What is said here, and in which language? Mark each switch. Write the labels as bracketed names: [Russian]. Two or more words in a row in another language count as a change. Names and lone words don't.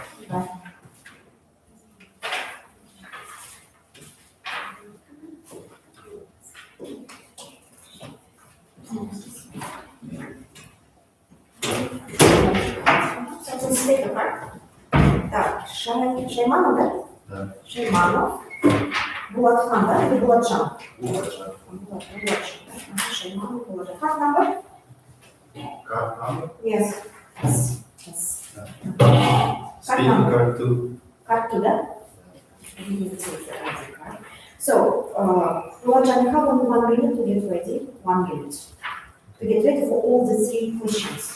[English] Bye. So let's take a part. [Russian] Так, Шайманов, да? Да. Шайманов. Буlatхан, да? Или Буlatcan? Bulatcan. Bulatcan. Шайманов, Bulatcan. Как number? [English] Card number? Yes. Yes. Speaking card 2. Card 2, да? So, Bulatcan, you have only 1 minute to get ready. 1 minute. To get ready for all the 3 questions.